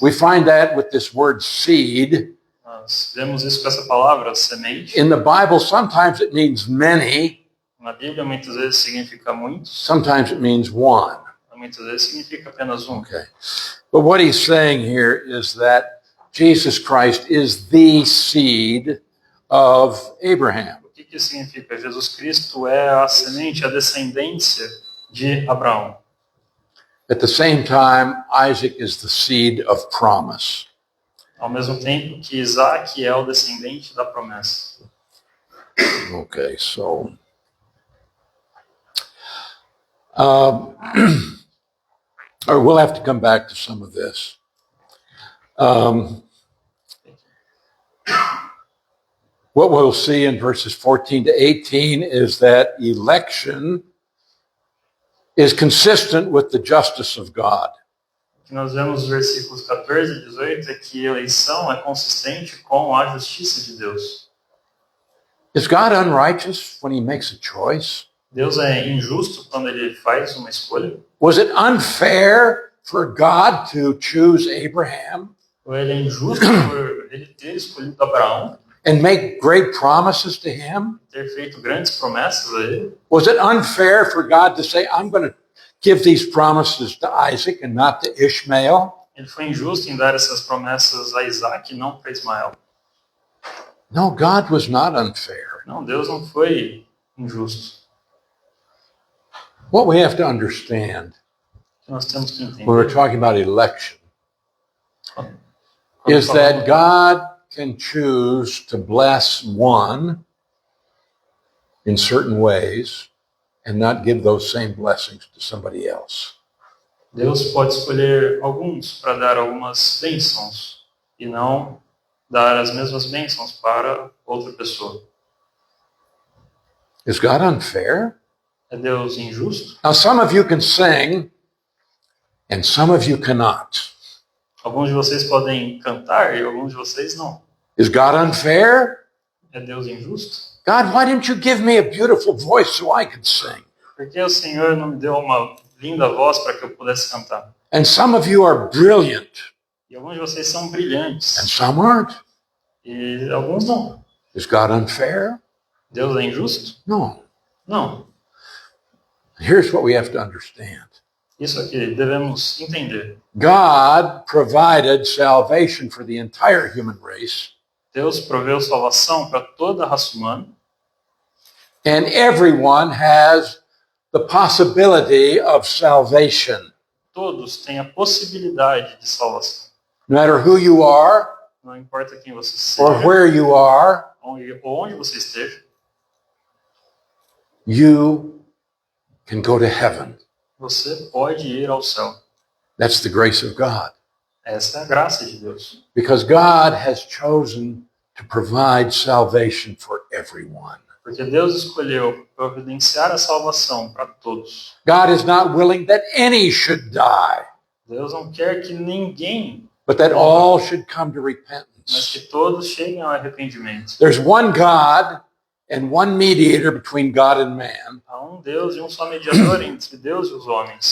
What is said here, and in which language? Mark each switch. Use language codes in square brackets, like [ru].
[en] We find that with this word seed. [pt] Nós vemos isso com essa palavra, semente. [en] In the Bible, sometimes it means many. [pt] Na Bíblia, muitas vezes significa muitos. [en] Sometimes it means one. [pt] Muitas vezes significa apenas um. [en] Okay. But what he's saying here is that Jesus Christ is the seed of Abraham. [pt] O que isso significa? Jesus Cristo é a semente, a descendência de Abraão. [en] At the same time, Isaac is the seed of promise. [pt] Ao mesmo tempo que Isaac é o descendente da promessa. [en] Okay, so or we'll have to come back to some of this. What we'll see in verses 14 to 18 is that election is consistent with the justice of God. [pt] O que nós vemos nos versículos 14 e 18 é que a eleição é consistente com a justiça de Deus. [en] Is God unrighteous when he makes a choice? [pt] Deus é injusto quando ele faz uma escolha? [en] Was it unfair for God to choose Abraham [pt] Ou ele é injusto por ele ter escolhido Abraão, [en] and make great promises to him? [pt] ter feito grandes promessas a ele? [en] Was it unfair for God to say, I'm going to give these promises to Isaac and not to Ishmael? [pt] Ele foi injusto em dar essas promessas a Isaac e não para Ismael. [en] No, God was not unfair. [pt] Não, Deus não foi injusto. [en] What we have to understand [pt] O que nós temos que entender [en] when we're talking about election [pt] quando [en] is that [pt] falamos- [en] God can choose to bless one in certain ways and not give those same blessings to somebody else. [pt] Deus pode escolher alguns para dar algumas bênçãos e não dar as mesmas bênçãos para outra pessoa. [en] Is God unfair? [pt] É Deus injusto? [en] Now, some of you can sing and some of you cannot. [pt] Alguns de vocês podem cantar e alguns de vocês não. [en] Is God unfair? [pt] É Deus injusto? [en] God, why didn't you give me a beautiful voice so I could sing? [pt] Por que o Senhor não me deu uma linda voz para que eu pudesse cantar? [en] And some of you are brilliant [pt] E alguns de vocês são brilhantes [en] and some aren't. [pt] e alguns não. [en] Is God unfair? [pt] Deus é injusto? [en] No. [pt] Não. [en] Here's what we have to understand. [pt] Isso aqui devemos entender. [en] God provided salvation for the entire human race, [pt] Deus proveu salvação para toda a raça humana. [en] and everyone has the possibility of salvation. [pt] Todos têm a possibilidade de salvação. [en] No matter who you are, [pt] não importa quem você [en] or [pt] seja, [en] where you are, [pt] onde você esteja, [en] you can go to heaven. [pt] você pode ir ao céu. [en] That's the grace of God. [pt] Essa é a graça de Deus. [en] Because God has chosen to provide salvation for everyone. [pt] Porque Deus escolheu providenciar a salvação para todos. [en] God is not willing that any should die, [pt] Deus não quer que ninguém, [en] but that all should come to [pt] mas [en] repentance. [pt] que todos cheguem ao arrependimento. [en] There's one God and one mediator between God and man. [pt] Há um Deus e um só mediador entre Deus e os homens,